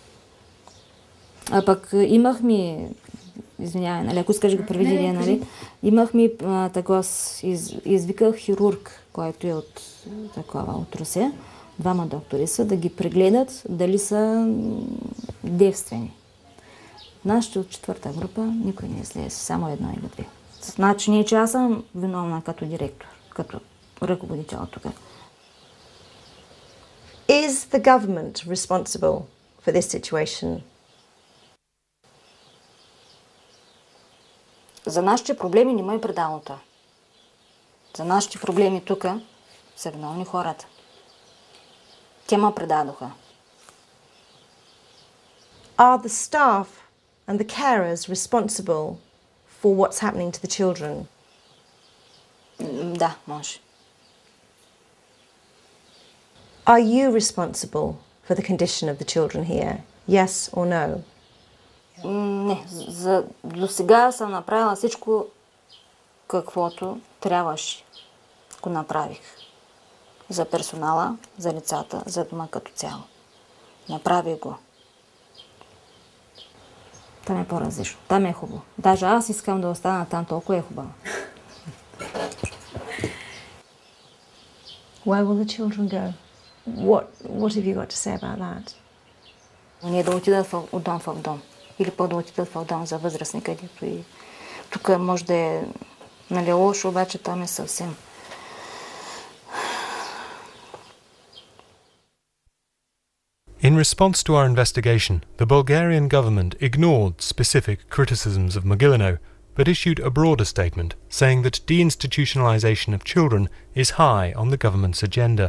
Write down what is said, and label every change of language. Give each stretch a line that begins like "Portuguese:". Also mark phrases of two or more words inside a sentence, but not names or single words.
Bulgarian: А пък имахме, извинявай, нали, ако искаш го проведи, нали, имахме такова, извиках хирург, който е от такова, от Русе. 2 доктори са, да ги прегледат дали са девствени. Нашите от 4-та група никой не излезе, само 1 или 2. Значи не, че аз съм виновна като директор, като ръководител тук.
English: Is the government responsible for this situation?
Bulgarian: За нашите проблеми няма и предалната. За нашите проблеми тук са виновни хората. Те ме предадоха.
English: Are the staff and the carers responsible for what's happening to the children?
Bulgarian: Да, може.
English: Are you responsible for the condition of the children here? Yes or no?
Bulgarian: Не, до сега съм направила всичко, каквото трябваше. Го направих. За персонала, за децата, за дома като цяло. Направих го. Там е по-различно. Там е хубаво. Даже аз искам да остана там, толкова е хубаво.
English: Where will the children go? What have you got to say about that?
Bulgarian: Не да отидат от дом в дом. Или да отидат в дом за възрастни, където и тук може да е лошо, обаче там е съвсем.
English: In response to our investigation, the Bulgarian government ignored specific criticisms of Mogilino, but issued a broader statement saying that deinstitutionalization of children is high on the government's agenda.